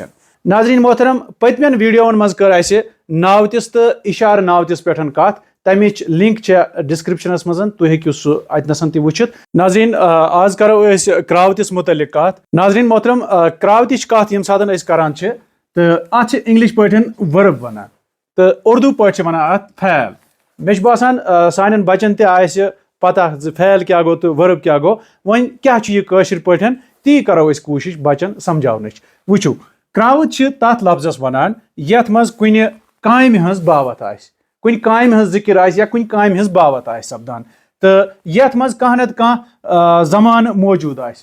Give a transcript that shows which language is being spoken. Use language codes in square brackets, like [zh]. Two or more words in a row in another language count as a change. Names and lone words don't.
[ks] नाज़रीन मोहतरम पतमन वीडियोन मज कर नावतिस तो इशार नावतिस पे कत तमिच [en] link descriptionas [ks] मज तुम हेकु सह अतनसन तह वुचित। नाज़रीन आज करो क्रावतिस मुतलिक कत। नाज़रीन मोहतरम क्रावतिच कत यम सातन करान तो अत इंग्लिश पे वर्ब वनान तो उर्दू पे वनान अत फैल। मे बासान सान बचन तह पता फैल क्या गो तो वर्ब क्या गो वन क्या कशिर पे ती करो कोशिश बचन समझावन। वुचु क्रावत तथ लफ्जस वनान यथ मज कुन कामि हंस बावत आस कुन कामि हंस जिक्र आस या कुन कामि हंस बावत आस सपदान तो यथ मज कह नत कह जमान मौजूद आस।